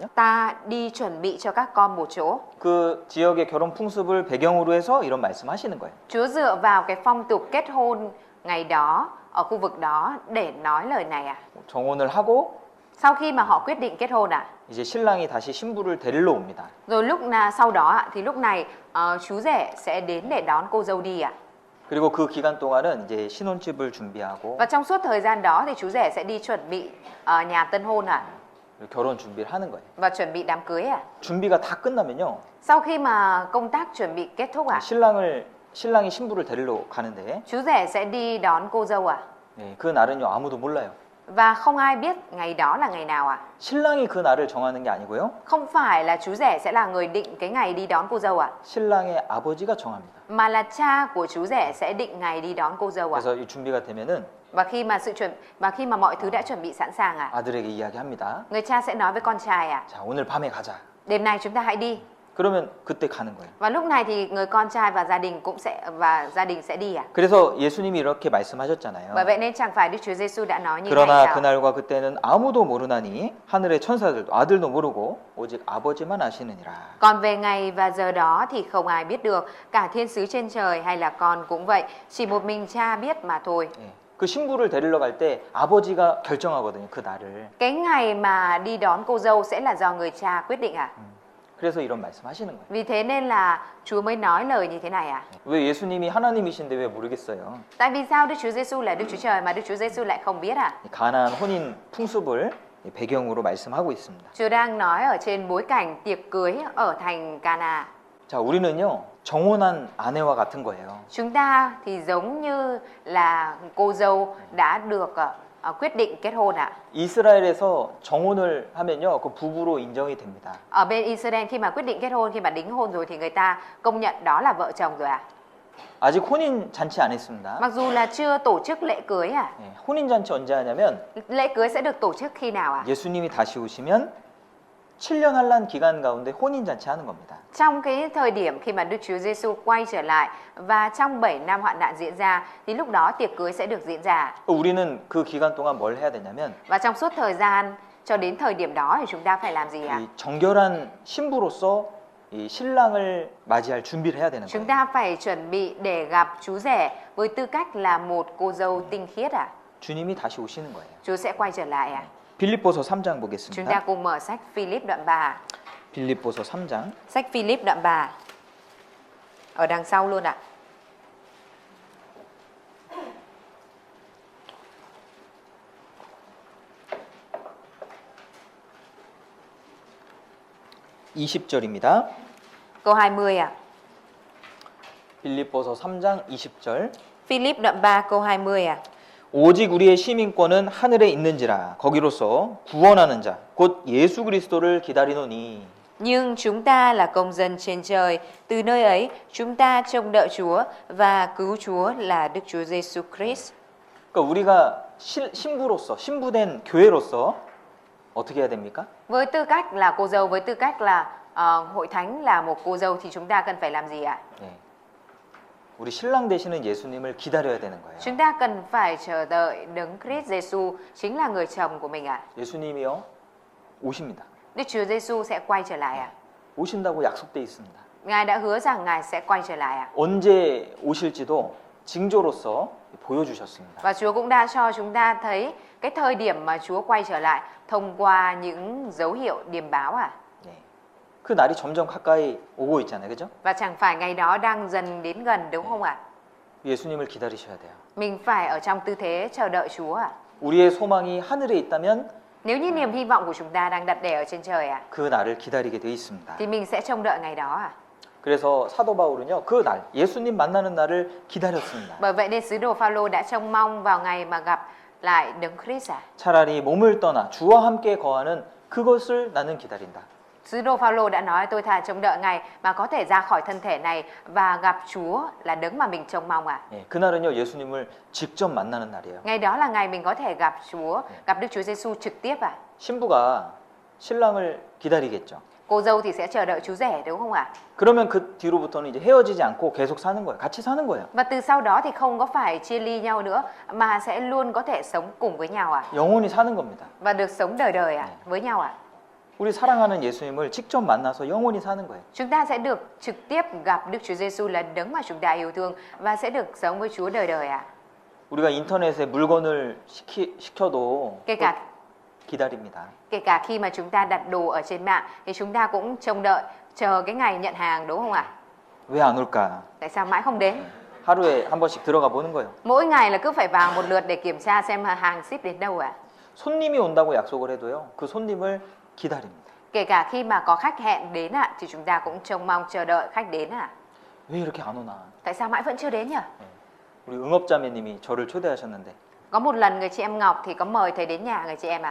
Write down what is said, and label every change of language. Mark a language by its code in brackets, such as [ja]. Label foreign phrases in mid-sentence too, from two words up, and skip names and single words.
[vi] ta đi chuẩn bị cho các con một chỗ. [ko] 그 지역의 결혼 풍습을 배경으로 해서 이런 말씀하시는 거예요. [vi] Chúa dựa vào cái phong tục kết hôn ngày đó ở khu vực đó để nói lời này [ko] 정혼을 하고 [vi] Sau khi mà họ quyết định kết hôn [ko] 이제 신랑이 다시 신부를 데리러 옵니다. [vi] rồi sau đó thì lúc này chú rể sẽ đến để đón cô dâu đi [ko] 그리고 그 기간 동안은 이제 신혼집을 준비하고 [vi] Và trong suốt thời gian đó thì chú rể sẽ đi chuẩn bị nhà tân hôn [ko] 결혼 준비를 하는 거예요. [vi] và chuẩn bị đám cưới [ko] 준비가 다 끝나면요. [vi] Sau khi mà công tác chuẩn bị kết thúc [ko] 신랑이 신부를 데리러 가는데 [vi] chú rể sẽ đi đón cô dâu [ko] 네, 그 날은요 아무도 몰라요. [vi] Và không ai biết ngày đó là ngày nào [ko] 신랑이 그 날을 정하는 게 아니고요. [vi] Không phải là chú rể sẽ là người định cái ngày đi đón cô dâu [ko] 신랑의 아버지가 정합니다. [vi] Mà là cha của chú rể sẽ định ngày đi đón cô dâu [ko] 그래서 이 준비가 되면은 [vi] Và khi mà mọi thứ đã chuẩn bị sẵn sàng [ko] 아들에게 이야기합니다. [vi] người cha sẽ nói với con trai [ko] 자, 오늘 밤에 가자. [vi] đêm nay chúng ta hãy đi. [ko] 그러면 그때 가는 거예요. [vi] Và lúc này thì người con trai và gia đình sẽ đi [ko] 그래서 예수님이 이렇게 말씀하셨잖아요. [vi] Bởi vậy nên chẳng phải Đức Chúa Giêsu đã nói như [ko] 그러나 [vi] này sao? [ko] 그날과 그때는 아무도 모르나니 하늘의 천사들도 아들도 모르고 오직 아버지만 아시느니라. [vi] Còn về ngày và giờ đó thì không ai biết được, cả thiên sứ trên trời hay là con cũng vậy, chỉ một mình cha biết mà thôi. [ko] 예. 그 신부를 데리러 갈 때 아버지가 결정하거든요. 그 날을. [vi] Cái ngày mà đi đón cô dâu sẽ là do người cha quyết định [ko] 그래서 이런 말씀하시는 거예요. [vi] Vì thế nên là Chúa mới nói lời như thế này [ko] 왜 예수님이 하나님이신데 왜 모르겠어요? [vi] Tại vì sao Đức Chúa Giêsu là Đức Chúa Trời mà Đức Chúa Giêsu lại không biết [ko] 가나안 혼인 풍습을 배경으로 말씀하고 있습니다. [vi] Chúa đang nói ở trên bối cảnh tiệc cưới ở thành Cana. [ko] 자, 우리는요 정혼한 아내와 같은 거예요. [vi] Chúng ta thì giống như là cô dâu đã được quyết định kết hôn [ko] 이스라엘에서 정혼을 하면요 그 부부로 인정이 됩니다. [vi] Ở bên Israel khi mà quyết định kết hôn, khi mà đính hôn rồi thì người ta công nhận đó là vợ chồng rồi [ko] 아직 혼인 잔치 안 했습니다. [vi] Mặc dù là chưa tổ chức lễ cưới [ko] 예, 혼인 잔치 언제 하냐면 [vi] Lễ cưới sẽ được tổ chức khi nào [ko] 예수님이 다시 오시면 7년 환란 기간 가운데 혼인 잔치 하는 겁니다. [vi] Trong cái thời điểm khi mà Đức Chúa Giêsu quay trở lại và trong 7 năm hoạn nạn diễn ra thì lúc đó tiệc cưới sẽ được diễn ra. [ko] 우리는 그 기간 동안 뭘 해야 되냐면 [vi] Và trong suốt thời gian cho đến thời điểm đó thì chúng ta phải làm gì [ko] 이 정결한 신부로서 이 신랑을 맞이할 준비를 해야 되는 [vi] Chúng [ko] 거예요. [vi] ta phải chuẩn bị để gặp chú rể với tư cách là một cô dâu tinh khiết [ko] 주님이 다시 오시는 거예요. [vi] Chúa sẽ quay trở lại [ko] 빌립보서 3장 [vi] Chúng ta [ko] 보겠습니다. [vi] cùng mở sách Philip đoạn 3. [ko] 빌립보서 3장 [vi] Sách Philip đoạn 3. Ở đằng sau luôn ạ. [ko] 이 20절입니다. [vi] Câu 20 [ko] 빌립보서 3장 20절. [vi] Philip đoạn 3 câu 20 [ko] 오직 우리의 시민권은 하늘에 있는지라 거기로서 구원하는 자 곧 예수 그리스도를 기다리노니. [vi] Nhưng chúng ta là công dân trên trời, từ nơi ấy chúng ta trông đợi Chúa và cứu Chúa là Đức Chúa Giêsu Christ. [ko] 그러니까 우리가 신부로서 신부된 교회로서 어떻게 해야 됩니까? [vi] Với tư cách là cô dâu, với tư cách là hội thánh là một cô dâu thì chúng ta cần phải làm gì ạ? [ko] 네. 우리 신랑 되시는 예수님을 기다려야 되는 거예요. [vi] Chúng ta cần phải chờ đợi Đấng Christ Giêsu chính là người chồng của mình ạ. [ko] 예수님이요 오십니다. [vi] Đức Chúa Giêsu sẽ quay trở lại ạ. [ko] 오신다고 약속돼 있습니다. [vi] Ngài đã hứa rằng Ngài sẽ quay trở lại ạ. [ko] 언제 오실지도 징조로서 보여주셨습니다. [vi] Và Chúa cũng đã cho chúng ta thấy cái thời điểm mà Chúa quay trở lại thông qua những dấu hiệu điềm báo ạ. [ko] 네. 그 날이 점점 가까이 오고 있잖아요, 그죠? [vi] Và chẳng phải ngày đó đang dần đến gần đúng không ạ? [ko] 예수님을 기다리셔야 돼요. [vi] Mình phải ở trong tư thế chờ đợi Chúa ạ. [ko] 우리의 소망이 하늘에 있다면 [vi] Nếu như niềm hy vọng của chúng ta đang đặt để ở trên trời ạ, [ko] 그 날을 기다리게 돼 있습니다. [vi] thì mình sẽ trông đợi ngày đó ạ. [ko] 그래서 사도 바울은요, 그 날, 예수님 만나는 날을 기다렸습니다. [vi] Bởi vậy nên sứ đồ Phaolô đã trông mong vào ngày mà gặp lại Đấng Christ ạ. [ko] 차라리 몸을 떠나 주와 함께 거하는 그것을 나는 기다린다. [vi] Sứ đồ Phaolô đã nói tôi thà trông đợi ngày mà có thể ra khỏi thân thể này và gặp Chúa là Đấng mà mình trông mong ạ. [ko] 예, 그날은요, 예수님을 직접 만나는 날이에요. [vi] Ngày đó là ngày mình có thể gặp Chúa, gặp Đức Chúa Giêsu trực tiếp ạ. [ko] 신부가 신랑을 기다리겠죠. [vi] Cô dâu thì sẽ chờ đợi chú rể đúng không ạ? [ko] 그러면 그 뒤로부터는 이제 헤어지지 않고 계속 사는 거예요. 같이 사는 거예요. [vi] Và từ sau đó thì không có phải chia ly nhau nữa mà sẽ luôn có thể sống cùng với nhau ạ. [ko] 영원히 사는 겁니다. [vi] Và được sống đời đời ạ, với nhau ạ. [ko] 우리 사랑하는 예수님을 직접 만나서 영원히 사는 거예요. [vi] Chúng ta sẽ được trực tiếp gặp Đức Chúa Giêsu là Đấng mà chúng ta yêu thương và sẽ được sống với Chúa đời đời ạ. [ko] 우리가 인터넷에 물건을 시켜도 [vi] Kể cả [ko] 기다립니다. [vi] Kể cả khi mà chúng ta đặt đồ ở trên mạng thì chúng ta cũng trông đợi, chờ cái ngày nhận hàng đúng không ạ? [ko] 왜 안 올까? [vi] Tại sao mãi không đến? [ko] 하루에 한 번씩 들어가 보는 거예요. [vi] Mỗi ngày là cứ phải vào một lượt để kiểm tra xem hàng ship đến đâu ạ? [ko] 손님이 온다고 약속을 해도요. 그 손님을 기다립니다. [vi] Kể cả khi mà có khách hẹn đến ạ thì chúng ta cũng trông mong chờ đợi khách đến ạ. [ko] 왜 이렇게 안 오나? [vi] Tại sao mãi vẫn chưa đến nhỉ? [ko] 우리 응업자매님이 저를 초대하셨는데 [vi] Có một lần người chị em Ngọc thì có mời thầy đến nhà người chị em ạ.